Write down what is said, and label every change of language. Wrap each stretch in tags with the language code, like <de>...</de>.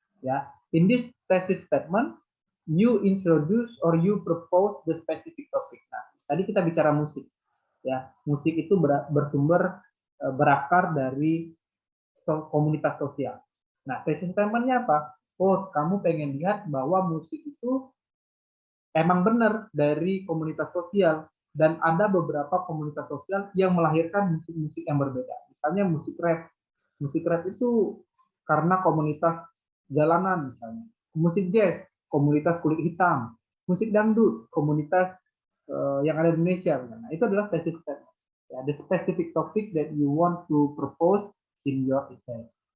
<en>Ya, in this thesis statement, you introduce or you propose the specific topic.</en> <id>Nah, tadi kita bicara musik. Ya, musik itu bersumber berakar dari komunitas sosial. Nah, thesis statement-nya apa? Oh, kamu pengen lihat bahwa musik itu emang benar dari komunitas sosial, dan ada beberapa komunitas sosial yang melahirkan musik-musik yang berbeda. Misalnya musik rap. Musik rap itu karena komunitas jalanan misalnya. Musik jazz, komunitas kulit hitam. Musik dangdut, komunitas yang ada di Indonesia. Nah, itu adalah thesis statement.</id> <en>Ya, the specific topic that you want to propose in your essay.</en>